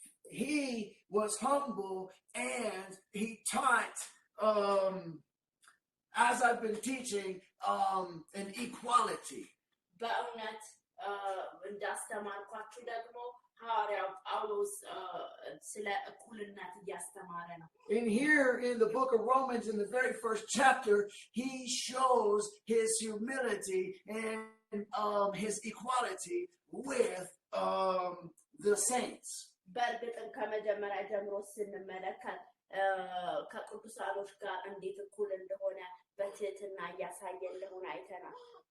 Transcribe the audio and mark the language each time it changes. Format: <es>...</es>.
<en>He was humble and he taught as I've been teaching an equality.</en> <am>በእውነት እንዳስተማርኳችሁ ደግሞ ሐዋርያው ጳውሎስ ስለ እኩልነት እያስተማረ ነው</am> <en>And here in the book of Romans, in the very first chapter, he shows his humility and his equality with the saints.</en> <am>በእርግጥም ከመጀመሪያ ጀምሮ ስንመለከት ከቅዱሳኖች ጋር እንዴት እኩል እንደሆነ በትህትና እያሳየ እንደሆነ አይተናል</am>